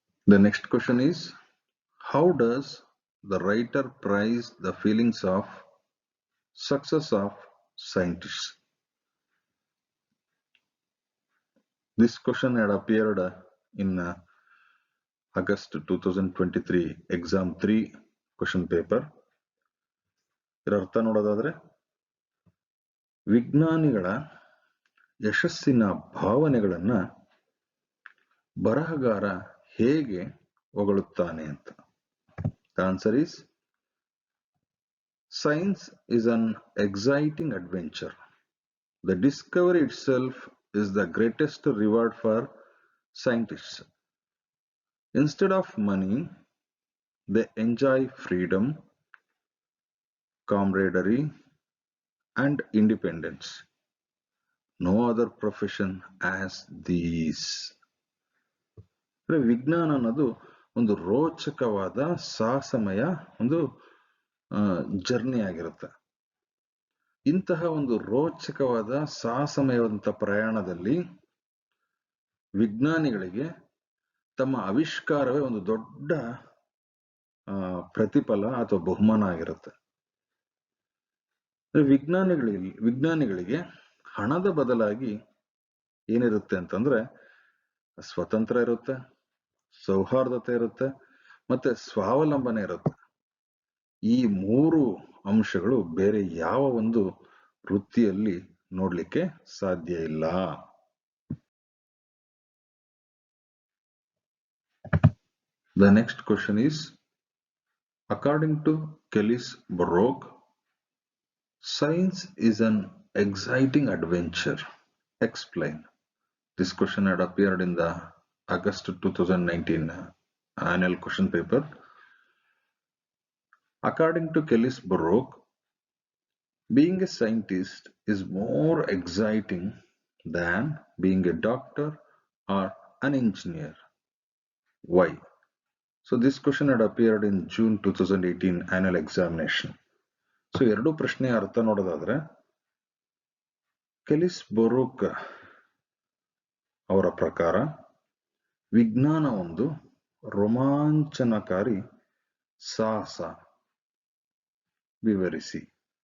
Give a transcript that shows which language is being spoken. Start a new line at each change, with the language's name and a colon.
English: The next question is, how does the writer prize the feelings of success of scientists? This question had appeared in August 2023 exam 3 question paper.
Kannada: ಇದರ ಅರ್ಥ ನೋಡೋದಾದ್ರೆ, ವಿಜ್ಞಾನಿಗಳ ಯಶಸ್ಸಿನ ಭಾವನೆಗಳನ್ನ ಬರಹಗಾರ ಹೇಗೆ ಹೊಗಳುತ್ತಾನೆ ಅಂತ.
English: The answer is, science is an exciting adventure. The discovery itself is the greatest reward for scientists. Instead of money, they enjoy freedom, camaraderie, and independence. No other profession has these.
Kannada: ವಿಜ್ಞಾನ ಅನ್ನೋದು ಒಂದು ರೋಚಕವಾದ ಸಾಹಸಮಯ ಒಂದು journey ಆಗಿರುತ್ತೆ. ಇಂತಹ ಒಂದು ರೋಚಕವಾದ ಸಾಹಸಮಯವಾದಂಥ ಪ್ರಯಾಣದಲ್ಲಿ ವಿಜ್ಞಾನಿಗಳಿಗೆ ತಮ್ಮ ಆವಿಷ್ಕಾರವೇ ಒಂದು ದೊಡ್ಡ ಪ್ರತಿಫಲ ಅಥವಾ ಬಹುಮಾನ ಆಗಿರುತ್ತೆ. ವಿಜ್ಞಾನಿಗಳಿಗೆ ಹಣದ ಬದಲಾಗಿ ಏನಿರುತ್ತೆ ಅಂತಂದ್ರೆ, ಸ್ವತಂತ್ರ ಇರುತ್ತೆ, ಸೌಹಾರ್ದತೆ ಇರುತ್ತೆ, ಮತ್ತೆ ಸ್ವಾವಲಂಬನೆ ಇರುತ್ತೆ. ಈ ಮೂರು ಅಂಶಗಳು ಬೇರೆ ಯಾವ ಒಂದು ವೃತ್ತಿಯಲ್ಲಿ ನೋಡ್ಲಿಕ್ಕೆ ಸಾಧ್ಯ ಇಲ್ಲ.
English: The next question is, according to Kellis-Baruch, science is an exciting adventure. Explain. This question had appeared in the August 2019 annual question paper. According to Kellis-Baruch, being a scientist is more exciting than being a doctor or an engineer. Why? So this question had appeared in June 2018 annual examination.
Kannada: So ಎರಡು ಪ್ರಶ್ನೆ ಅರ್ಥ ನೋಡೋದಾದ್ರೆ, ಕೆಲಿಸ್-ಬರೂಕ್ ಅವರ ಪ್ರಕಾರ ವಿಜ್ಞಾನ ಒಂದು ರೋಮಾಂಚನಕಾರಿ ಸಾಹಸ. ವಿವರಿಸಿ.